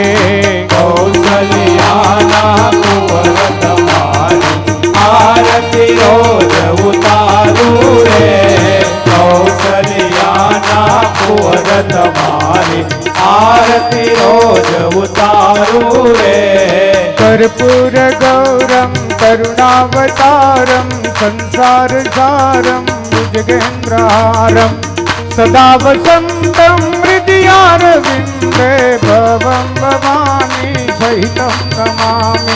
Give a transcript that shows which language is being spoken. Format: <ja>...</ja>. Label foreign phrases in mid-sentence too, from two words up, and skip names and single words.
<gu>કૌશલ્યાના કુંવર તમારી આરતી રોજ ઉતારું રે. કૌશલ્યાના કુંવર તમારી આરતી રોજ ઉતારું રે.</gu> <sa>कर्पूर गौरम करुणावतारम संसार सारम भुजगेन्द्रहारम सदा वसंतम हृदयारविंदे भवं भवानी सहितं नमामि.</sa>